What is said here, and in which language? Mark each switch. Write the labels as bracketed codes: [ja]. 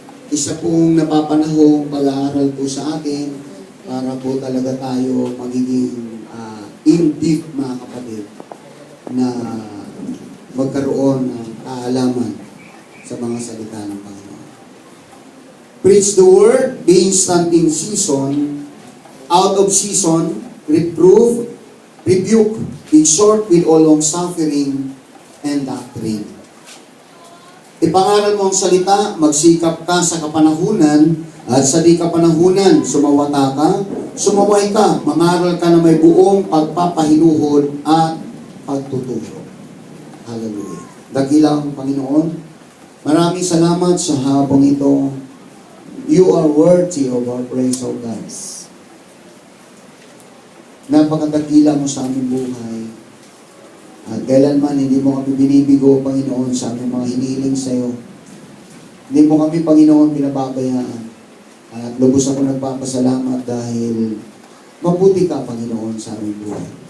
[tl] Isa pong napapanahong pag-aaral po sa atin para po talaga tayo magiging in deep, mga kapatid, na magkaroon ng kaalaman sa mga salita ng Panginoon. [en] Preach the word, be instant in season, out of season, reprove, rebuke, exhort with all long suffering and doctrine. [tl] Ipangaral mo ang salita, magsikap ka sa kapanahunan, at sa di kapanahunan, sumawata ka, sumaway ka, mangaral ka na may buong pagpapahinuhod at pagtuturo. Hallelujah. Dakilang Panginoon, maraming salamat sa habang ito. [en] You are worthy of our praise, O God. [tl] Napakadakila mo sa aming buhay. At kailanman hindi mo kami binibigo, Panginoon, sa aming mga hinihiling sa iyo. Hindi mo kami, Panginoon, pinababayaan. At lubos ako nagpapasalamat dahil mabuti ka, Panginoon, sa aming buhay.